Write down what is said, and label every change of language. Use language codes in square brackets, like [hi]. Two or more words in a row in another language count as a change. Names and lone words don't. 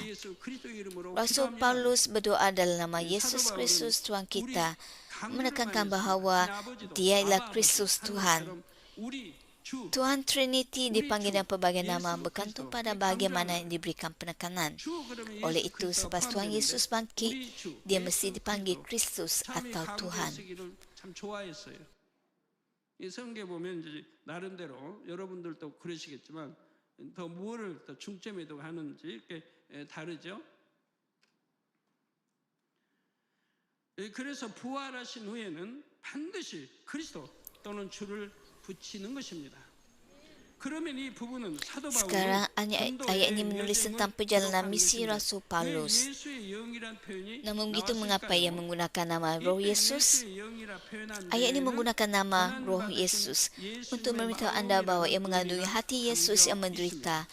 [ms] Rasul Paulus berdoa dalam nama Yesus Kristus Tuhan kita, menekankan bahawa Dia ialah Kristus Tuhan. Tuhan Trinity dipanggil dengan pelbagai nama bergantung pada bagaimana yang diberikan penekanan. Oleh itu, selepas Tuhan Yesus bangkit, dia mesti dipanggil Kristus atau Tuhan. [ko] 이 성경에 보면 이제 나름대로 여러분들도 그러시겠지만 더 무엇을 더 중점에 두고 하는지 이렇게 다르죠. 그래서 부활하신 후에는 반드시 그리스도 또는 주를 붙이는 것입니다. [ms] Sekarang ayat ini menulis tentang perjalanan misi Rasul Paulus. Namun begitu, mengapa ia menggunakan nama Roh Yesus? Ayat ini menggunakan nama Roh Yesus untuk memberitahu anda bahawa ia mengandungi hati Yesus yang menderita.